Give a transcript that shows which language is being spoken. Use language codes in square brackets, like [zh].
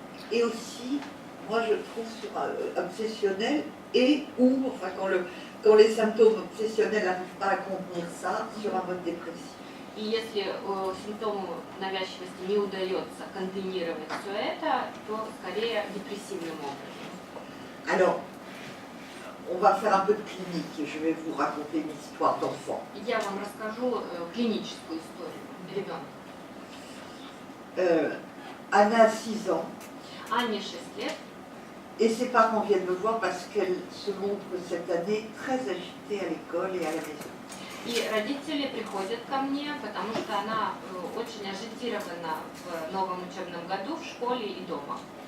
[fr] Et aussi, moi je trouve sur obsessionnel et ou, enfin quand les symptômes obsessionnels n'arrivent pas à contenir ça, sur un mode dépressif. [ru] И если симптому навязчивости не удается контейнировать все это, то скорее депрессивным образом. [fr] Alors, on va faire un peu de clinique et je vais vous raconter une histoire d'enfant. [ru] Я вам расскажу клиническую историю ребенка. [fr] Anna a 6 ans. [ru] Анне 6 лет. [fr] Et ses parents viennent me voir parce qu'elle se montre cette année très agitée à l'école et à la maison. [ru] И родители приходят ко мне, потому что она очень ажитирована в новом учебном году в школе и дома.